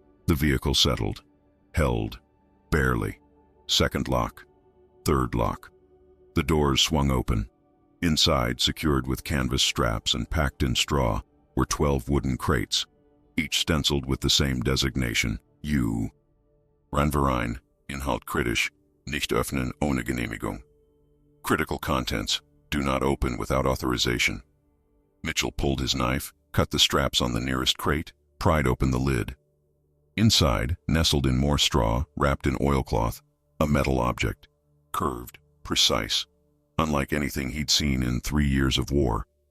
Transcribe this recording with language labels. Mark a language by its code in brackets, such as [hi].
[en] The vehicle settled. Held. Barely. Second lock. Third lock. The doors swung open. Inside, secured with canvas straps and packed in straw, were 12 wooden crates, each stenciled with the same designation, U. [de] Ranverein, Inhalt kritisch, nicht öffnen ohne Genehmigung. [en] Critical contents, do not open without authorization. Mitchell pulled his knife, cut the straps on the nearest crate, pried open the lid. Inside, nestled in more straw, wrapped in oilcloth, a metal object, curved, precise, unlike anything he'd seen in 3 years of war.